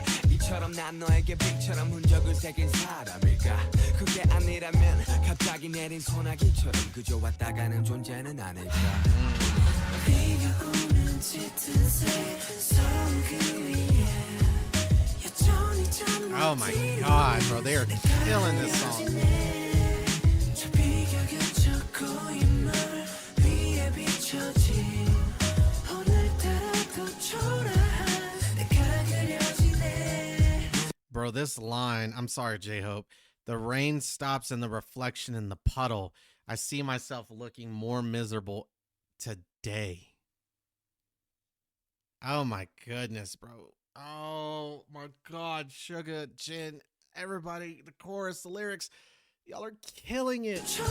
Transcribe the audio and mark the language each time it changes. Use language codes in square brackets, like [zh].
[ko] 이처럼 난 너에게 빛처럼 흔적을 새긴 사람일까 그게 아니라면 갑자기 내린 소나기처럼 그저 왔다 가는 존재는 아닐까 비가 오는 짙은 새 서울 그 위에 여전히 잠 못 [en] Oh my God, bro, they are killing this song. [ko] 저 비가 그쳐 고인 물 위에 비춰진 오늘따라 또 초라한 내가 그려지네 [en] Bro, this line, I'm sorry, J-Hope. The rain stops in the reflection in the puddle. I see myself looking more miserable today. Oh my goodness, bro. Oh my God, Sugar, Jin, everybody, the chorus, the lyrics, y'all are killing it.